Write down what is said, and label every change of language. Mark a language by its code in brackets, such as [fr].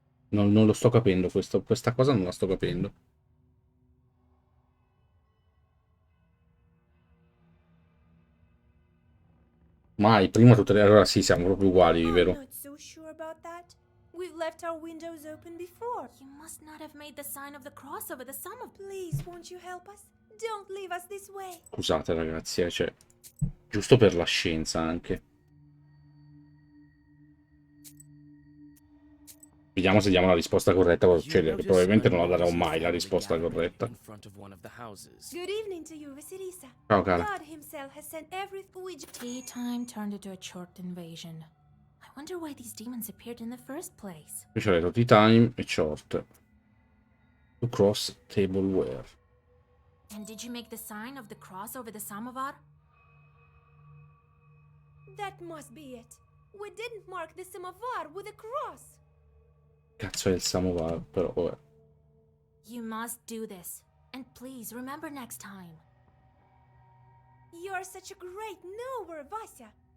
[it] Non lo sto capendo, questa cosa non la sto capendo. Mai, prima tutte le... Allora sì, siamo proprio uguali, [en] I'm [it] vero? [en] not so sure about that. We've left our windows open before. You must not have made the sign of the cross over the sum of... Please, won't you help us? Don't leave us this way. [it] Scusate ragazzi, cioè... Giusto per la scienza anche. Vediamo se diamo la risposta corretta, cioè probabilmente non la darò mai la risposta corretta. [en] Good evening to you, Vasilisa. [it] Ciao cara. [en] God himself has sent Tea time turned into a chort invasion. I wonder why these demons appeared in the first place. [it] Qui c'ho detto tea time e short. [en] To cross tableware. And did you make the sign of the cross over the samovar? That must be it. We didn't mark the samovar with a cross. [it] Cazzo è il samovar, però vabbè. [en] You must do this. And please remember next time. You're such a great knower, Vasya.